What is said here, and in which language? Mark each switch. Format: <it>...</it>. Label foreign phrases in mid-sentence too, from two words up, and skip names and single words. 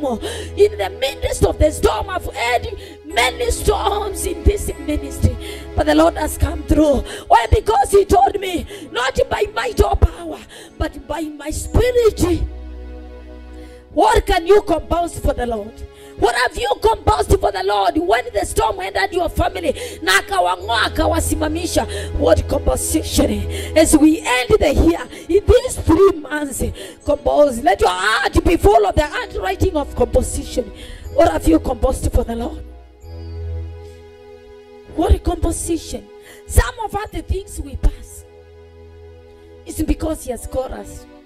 <en>In the midst of the storm, I've had many storms in this ministry, But the Lord has come through. Why? Because he told me, not by might or power, but by my spirit. What can you compose for the Lord? What have you composed for the Lord when the storm entered your family?</en> <sw>Na akawang'oa akawasimamisha.</sw> <en>What composition? As we end the year, in these 3 months, compose. Let your heart be full of the handwriting of composition. What have you composed for the Lord? What a composition. Some of other things we pass. It's because he has called us.</en>